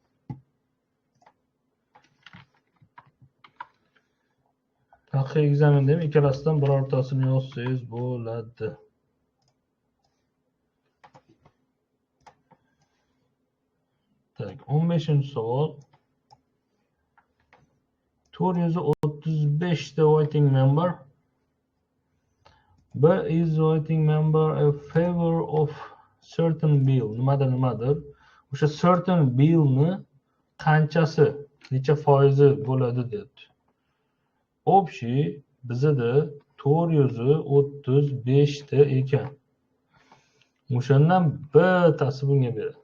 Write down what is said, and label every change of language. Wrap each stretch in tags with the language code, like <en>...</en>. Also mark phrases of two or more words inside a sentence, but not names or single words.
<uz>Haqiqiy ekzamenda ham ikkalasidan birortasini yozsangiz bo'ladi. Tak, 15-savol.</uz> <en>435 the voting member. B is voting member a favor of certain bill.</en> <uz>Nimadir. O'sha</uz> <en>certain bill</en> <uz>ni qanchasi, necha foizi bo'ladi dedi. Общий bizda 435 ta ekan. O'shandan bittasi bunga beradi.</uz>